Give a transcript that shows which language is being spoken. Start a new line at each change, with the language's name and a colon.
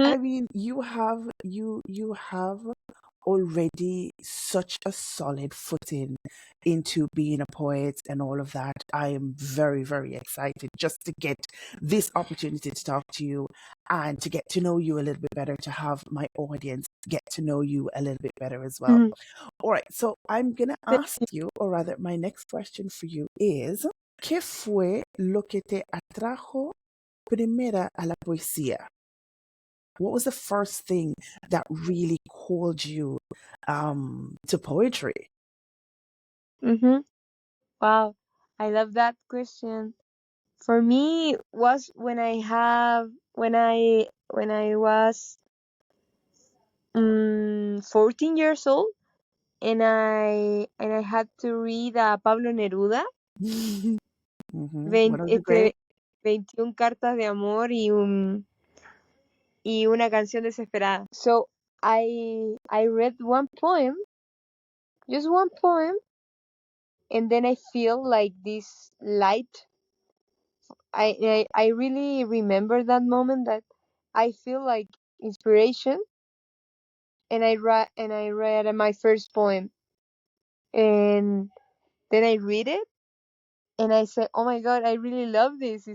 English: I mean, you have already such a solid footing into being a poet and all of that. I am very, very excited just to get this opportunity to talk to you and to get to know you a little bit better, to have my audience get to know you a little bit better as well. All right, so I'm going to ask you, or rather, my next question for you is,
Spanish: ¿qué fue lo que te atrajo primera a la poesía?
English: What was the first thing that really called you to poetry? Mm-hmm. Wow, I love that question. For me, was when I was 14 years old, and I had to read a Pablo Neruda, One of the great.
Spanish: 21 cartas de amor y una canción desesperada.
English: So I read one poem, just one poem, and then I feel like this light. I really remember that moment that I feel like inspiration, and I read my first poem, and then I read it, and I said, "Oh my God, I really love this.